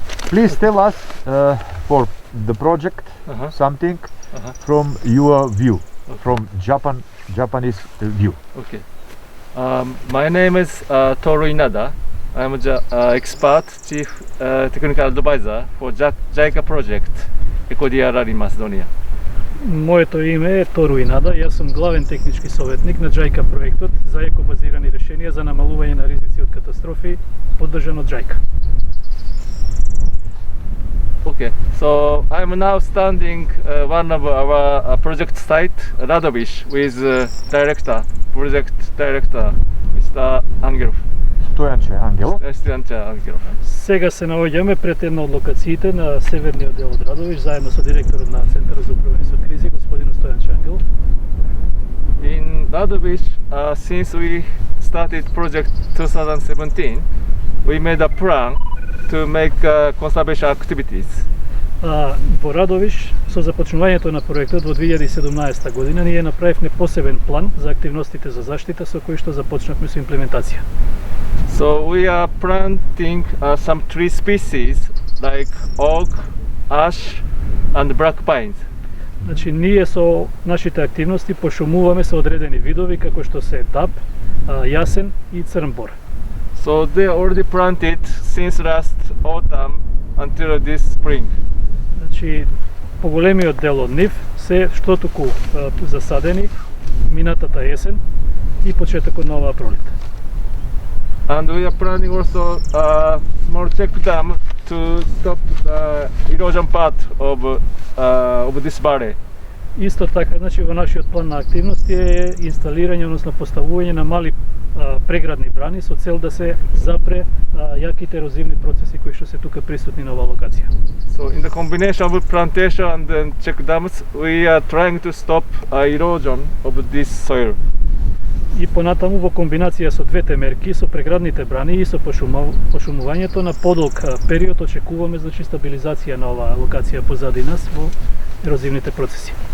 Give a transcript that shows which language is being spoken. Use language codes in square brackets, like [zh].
[en] Please tell us for the project something from your view, from Japanese view. Okay. My name is Toru Inada. I'm the expert chief technical advisor for JICA project Eco-DRR in Macedonia. [mk] Моето име е Тору Инада, јас сум главен технички советник на JICA проектот за екобазирани решенија за намалување на ризици од катастрофи, поддржан од JICA. [en] Okay, so I'm now standing one of our project site, Radovish, with project director, Mr. Angelov. [mk] Стојанче Ангелов. Стојанче Ангелов. Сега се наоѓаме пред една од локациите на северниот дел од Радовиш, заедно со директорот на Центарот за управување со кризи, господин Стојанче Ангелов. [en] In Radovish, since we started project 2017, we made a plan to make conservation activities. [mk] Во Радовиш, со започнувањето на проектот во 2017 година, ние направивме посебен план за активностите за заштита со кои што започнавме со имплементација. [en] So we are planting some tree species like oak, ash and black pines. [mk] Значи, ние со нашите активности пошумуваме со одредени видови како што се даб, јасен и црн бор. [en] So they are already planted since last autumn until this spring. [mk] Значи, поголемиот дел од нив се што туку засадени минатата есен и почетокот на оваа пролет. [en] And we are planning also a small check dam to stop the erosion part of this valley. [mk] Исто така, значи, во нашиот план на активности е инсталирање, односно поставување на мали преградни брани со цел да се запре јаките ерозивни процеси кои што се тука присутни на оваа локација. [en] So in the combination of plantation and then check dams, we are trying to stop erosion of this soil. [mk] И понатаму во комбинација со двете мерки, со преградните брани и со пошумувањето на подолг период, очекуваме значи стабилизација на оваа локација позади нас во ерозивните процеси.